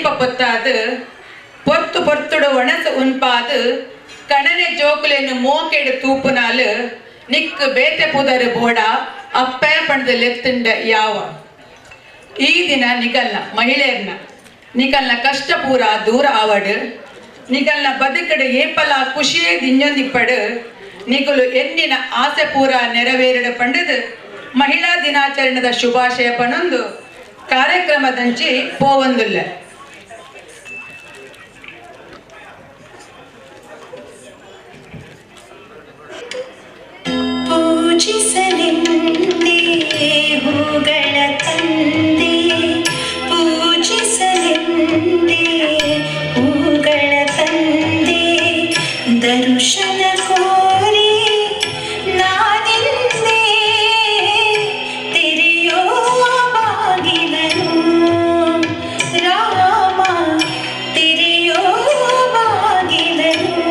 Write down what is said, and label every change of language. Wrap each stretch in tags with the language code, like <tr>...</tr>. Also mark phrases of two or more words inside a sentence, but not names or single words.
<tcy>ಪೊತ್ತಾದು ಪೊರ್ತು ಪೊರ್ತುಡು ಒಣಸು ಉನ್ಪಾದು ಕಣನೆ ಜೋಕುಲೆನ್ನು ಮೋಕೆಡು ತೂಪುನಾಲು ನಿಕ್ ಬೇತೆ ಪುದರ್ ಬೋಡ ಅಪ್ಪೆ ಪಂಡದ ಲೆತ್ತಂಡ ಯಾವ ಈ ದಿನ ನಿಗಲ್ನ ಮಹಿಳೆಯರ್ನ ನಿಗಲ್ನ ಕಷ್ಟ ಪೂರ ದೂರ ಆವಡು ನಿಗಲ್ನ ಬದುಕಡು ಏಪಲ ಖುಷಿಯೇ ದಿಂಜೊಂದಿಪ್ಪಡು ನಿಗಲು ಎನ್ನಿನ ಆಸೆ ಪೂರ ನೆರವೇರಿಡ ಪಂಡದು ಮಹಿಳಾ ದಿನಾಚರಣೆದ ಶುಭಾಶಯ ಪಣೊಂದು ಕಾರ್ಯಕ್ರಮದಂಚಿ ಪೋವೊಂದುಲ್ಲ</tcy> <kn>ಪೂಜಿಸಲೆಂದೇ ಹೂಗಳ ತಂದೆ ಪೂಜಿಸಲೆಂದೇ ಹೂಗಳ ತಂದೆ ದರ್ಶನ ಕೋರಿ ನಾನಿಂದೆ ತೆರೆಯೋ ಬಾಗಿಲನು ರಾಮ ತೆರೆಯೋ ಬಾಗಿಲನು</kn>